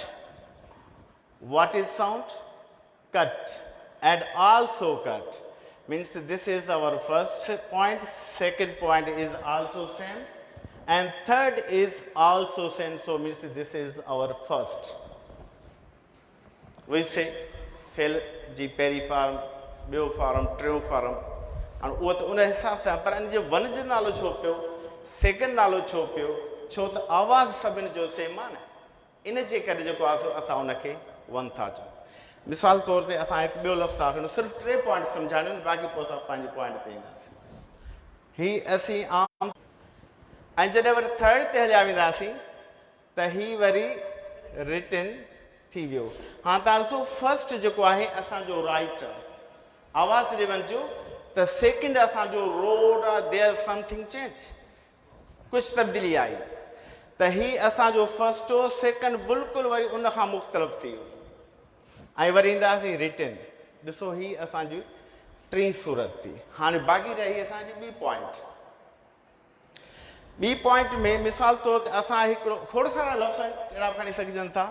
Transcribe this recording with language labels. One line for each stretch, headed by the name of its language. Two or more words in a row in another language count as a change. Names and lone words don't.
English: What is sound? Cut. And also cut. Means this is our first point, second point is also same, and third is also same. So means this is our first. We say fill
Sindhi: जी पहली फॉर्म, ॿियो फॉर्म, टियों फॉर्म, और वो तो उन हिसाब सां, पर इन जो वन जो नालो छो पियो, सेकंड नालो छो पियो, छो त आवाज़ सभिनि जो सेम आहे न, इन जे करे जेको आहे असां उनखे वन था चऊं. मिसाल तौर ते असां हिकु ॿियो लफ़्ज़ था खणूं, सिर्फ़ु टे पॉइंट सम्झाइणियूं आहिनि, बाक़ी पोइ असां पंहिंजे पॉइंट ते ईंदासीं. ही असीं आम, ऐं जॾहिं वरी थर्ड ते हलिया वेंदासीं त ही वरी रिटन थी वियो. हाँ तव्हां ॾिसो फर्स्ट जेको आहे असांजो राइट आवाज़ ॾे वञिजो त सेकेंड असांजो रोड आहे,
English: there something change,
Sindhi: कुझु तब्दीली आई, त ही असांजो फर्स्ट हो, सेकेंड बिल्कुलु वरी उन खां मुख़्तलिफ़ थी वियो. ऐं वरी ईंदासीं रिटन. ॾिसो ही असांजी टीं सूरत थी. हाणे बाक़ी रही असांजी ॿी पॉइंट. ॿी पॉइंट में मिसाल तौर ते असां हिकिड़ो खोड़ सारा लफ़्ज़ अहिड़ा खणी सघजनि था.